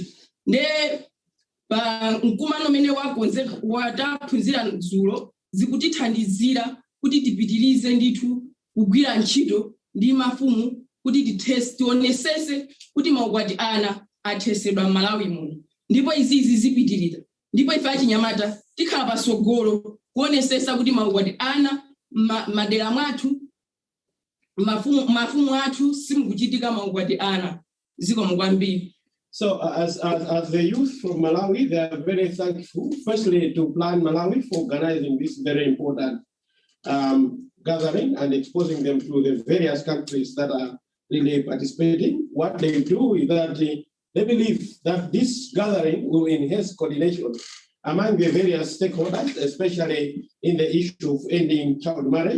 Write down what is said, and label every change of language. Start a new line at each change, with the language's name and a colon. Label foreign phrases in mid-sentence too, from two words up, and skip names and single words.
Nyanja: Ndiye pa mkumano umene wakonzeka wataphunzira dzulo zikutithandizira kuti tipitirize ndithu kugwira ntchito ndi mafumu kuti tionesese kuti maukwati ana athesedwa Malawi muno, ndipo izi zipitirira, ndipo ife achinyamata tikhala pasogolo kuonesesa kuti maukwati ana madera mwathu mafumu athu simukuchitika maukwati ana. Zikomo kwambiri.
English: So as the youth from Malawi, they are very thankful, firstly to Plan Malawi for organizing this very important gathering and exposing them to the various countries that are really participating. What they do is that they believe that this gathering will enhance coordination among the various stakeholders, especially in the issue of ending child marriage.